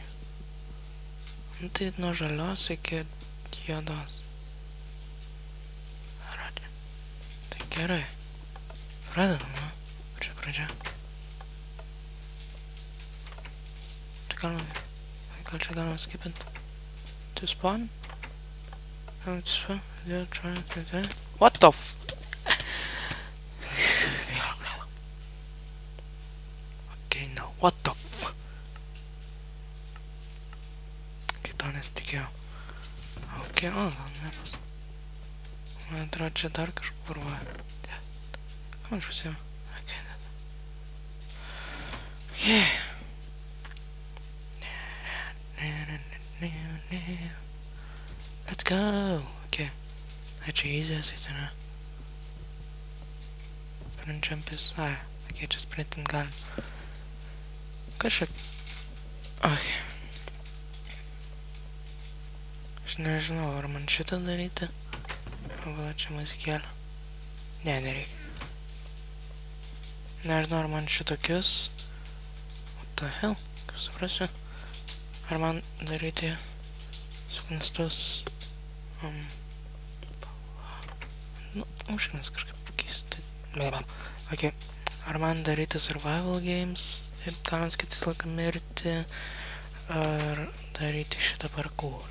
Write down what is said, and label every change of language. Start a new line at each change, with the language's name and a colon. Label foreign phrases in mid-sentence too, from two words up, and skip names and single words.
Lithuanian: Nu tai nuo žalios iki juodos. Radė. Tai gerai. Pradedam, nu? Čia pradžia. Gal čia galima skipinti.
English: To spawn? What the f... Okay, no, what the f...
Lithuanian: Kito nesitikėjau. Ok, gal nebus. Man atrodo, čia dar kažkur va. Ką man išpasiu?
English: Ok. Let's go! Okay. Actually, easiest, isn't it? Sprint jump is... okay, just sprint and gun.
Lithuanian: Kažkaip... Okay. Aš nežinau, ar man šitą daryti? O gal čia muzikėlė? Ne, nereikia. Nežinau, ar man šitokius...
English: What the hell?
Lithuanian: Kaip suprasiu? Ar man daryti... Suknistus... Nu, užknis kažkaip pakeisti. Ok. Ar man daryti
English: survival games
Lithuanian: ir galima skaitis laiką mirti, ar daryti šitą parkourą?